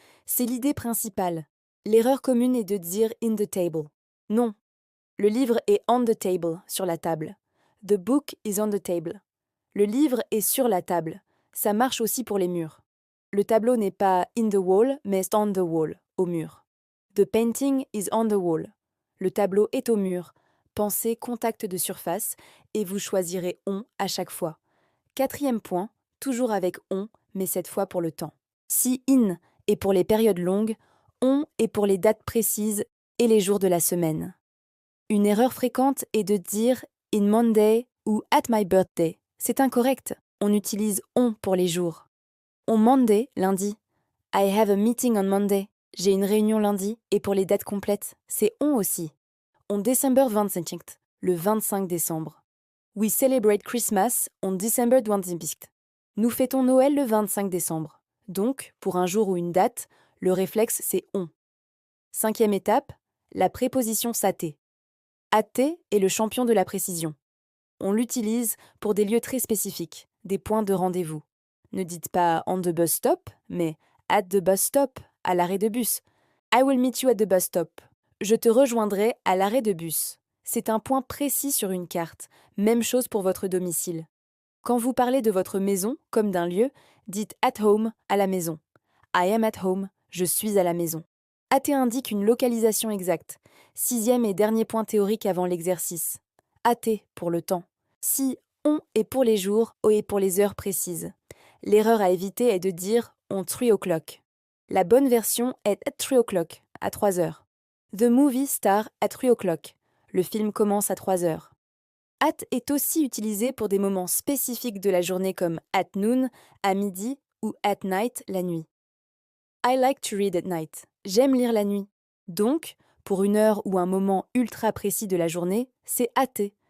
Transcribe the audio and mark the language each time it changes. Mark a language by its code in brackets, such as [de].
[fr] C'est l'idée principale. L'erreur commune est de dire [en] in the table. [fr] Non. Le livre est [en] on the table, [fr] sur la table. [en] The book is on the table. [fr] Le livre est sur la table. Ça marche aussi pour les murs. Le tableau n'est pas [en] in the wall, [fr] mais [en] on the wall, [fr] au mur. [en] The painting is on the wall. [fr] Le tableau est au mur. Pensez contact de surface et vous choisirez on à chaque fois. Quatrième point, toujours avec on, mais cette fois pour le temps. Si in est pour les périodes longues, on est pour les dates précises et les jours de la semaine. Une erreur fréquente est de dire [en] in Monday [fr] ou [en] at my birthday. [fr] C'est incorrect. On utilise on pour les jours. [en] On Monday, [fr] lundi. [en] I have a meeting on Monday. [fr] J'ai une réunion lundi. Et pour les dates complètes, c'est on aussi. [en] On December 25, [fr] le 25 décembre. [en] We celebrate Christmas on December 25. [fr] Nous fêtons Noël le 25 décembre. Donc, pour un jour ou une date, le réflexe c'est on. Cinquième étape, la préposition s'até. Até est le champion de la précision. On l'utilise pour des lieux très spécifiques, des points de rendez-vous. Ne dites pas [en] on the bus stop, [fr] mais [en] at the bus stop, [fr] à l'arrêt de bus. [en] I will meet you at the bus stop. [fr] Je te rejoindrai à l'arrêt de bus. C'est un point précis sur une carte. Même chose pour votre domicile. Quand vous parlez de votre maison, comme d'un lieu, dites [en] at home, [fr] à la maison. [en] I am at home, [fr] je suis à la maison. At indique une localisation exacte. Sixième et dernier point théorique avant l'exercice. At pour le temps. Si on est pour les jours, o est pour les heures précises. L'erreur à éviter est de dire [en] on 3 o'clock. [fr] La bonne version est [en] at 3 o'clock, [fr] à 3 heures. [en] The movie star at 3 o'clock. [fr] Le film commence à 3 heures. At est aussi utilisé pour des moments spécifiques de la journée comme [en] at noon, [fr] à midi ou [en] at night, [fr] la nuit. [en] I like to read at night. [fr] J'aime lire la nuit. Donc, pour une heure ou un moment ultra précis de la journée, c'est at.